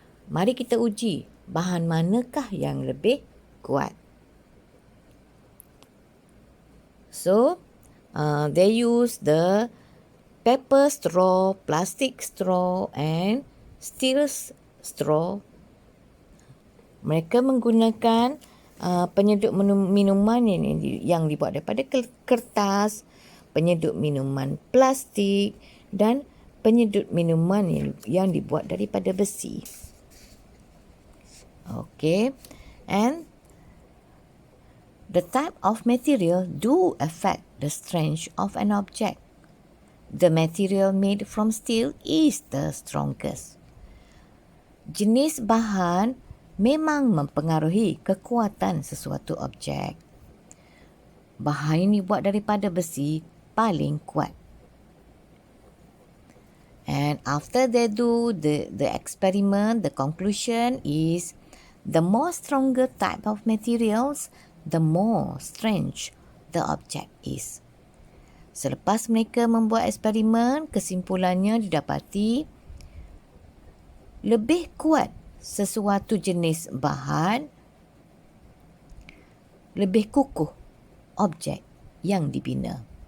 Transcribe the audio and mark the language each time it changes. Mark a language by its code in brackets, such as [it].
[ms] Mari kita uji bahan manakah yang lebih kuat. [en] So, they use the paper straw, plastic straw and steel straw. [ms] Mereka menggunakan penyedup minuman yang dibuat daripada kertas, penyedup minuman plastik dan penyedup minuman yang dibuat daripada besi. [en] Okay, and the type of material do affect the strength of an object. The material made from steel is the strongest. [ms] Jenis bahan memang mempengaruhi kekuatan sesuatu objek. Bahan yang dibuat daripada besi paling kuat. [en] And after they do the experiment, the conclusion is the more stronger type of materials, the more strength the object is. [ms] Selepas mereka membuat eksperimen, kesimpulannya didapati lebih kuat sesuatu jenis bahan, lebih kukuh objek yang dibina.